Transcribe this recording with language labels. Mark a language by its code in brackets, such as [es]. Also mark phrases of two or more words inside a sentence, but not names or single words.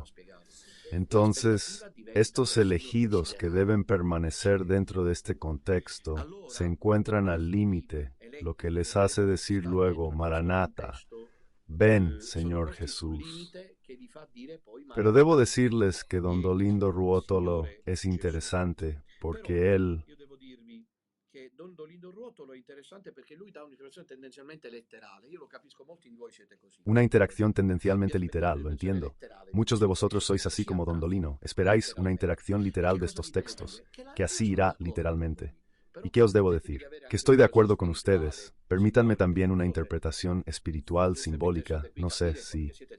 [es] Entonces, estos elegidos que deben permanecer dentro de este contexto se encuentran al límite, lo que les hace decir luego, Maranatha, ven, Señor Jesús. Pero debo decirles que don Dolindo Ruotolo es interesante porque él [it] che Don Dolindo Ruotolo è interessante perché lui dà un'interpretazione tendenzialmente letterale. Io lo capisco, molti di voi siete così. [es] una interacción tendencialmente literal, lo entiendo. Muchos de vosotros sois así como don Dolino. Esperáis una interacción literal de estos textos, que así irá literalmente. ¿Y qué os debo decir? Que estoy de acuerdo con ustedes. Permítanme también una interpretación espiritual, simbólica, no sé si...